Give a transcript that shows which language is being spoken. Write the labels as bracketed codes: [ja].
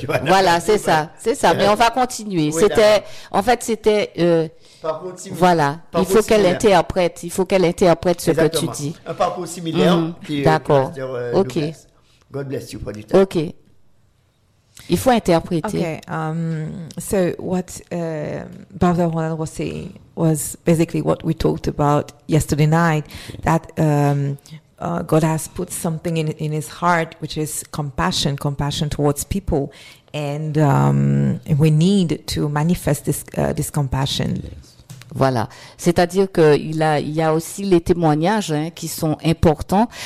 [fr] Voilà, c'est ça. C'est ça. Mais on va continuer. Oui, c'était. D'accord. En fait, c'était. Parcours similaire. Voilà. Il faut qu'elle interprète. Il faut qu'elle interprète ce Exactement. Que tu dis. Un parcours similaire. D'accord. Ok. Douglas. [en] God bless you, [fr] producteur. Ok. Il faut interpréter. [en] Okay. So what Brother Ronald was saying was basically what we talked about yesterday night, that God has put something in his heart, which is compassion towards people, and we need to manifest this compassion. [fr] Voilà. C'est-à-dire que il y a aussi les témoignages hein, qui sont importants.